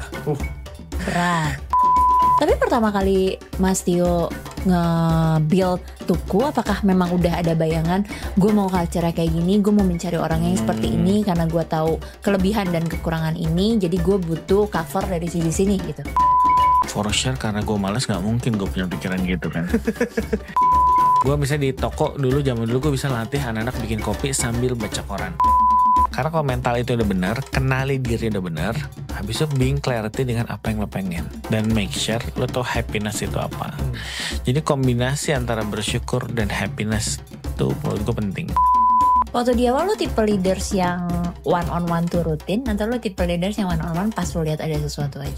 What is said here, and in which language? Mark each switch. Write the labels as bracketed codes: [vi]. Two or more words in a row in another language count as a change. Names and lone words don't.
[id] Berat. Tapi pertama kali Mas Tio nge-build Tuku, apakah memang udah ada bayangan gue mau culture kayak gini, gue mau mencari orang yang seperti ini karena gue tahu kelebihan dan kekurangan ini, jadi gue butuh cover dari sini gitu. [en] For sure [id] karena gue malas, nggak mungkin gue punya pikiran gitu kan. Gue bisa di toko dulu, zaman dulu gue bisa latih anak-anak bikin kopi sambil baca koran. Karena kalau mental itu udah benar, kenali diri udah benar, habis itu [en] being clarity [id] dengan apa yang lo pengen. Dan [en] make sure [id] lo tau happiness itu apa. Jadi kombinasi antara bersyukur dan happiness itu menurut gue penting. Waktu di awal lo tipe leaders yang [en] one on one [id] tuh rutin, atau lo tipe leaders yang [en] one on one [id] pas lo lihat ada sesuatu aja?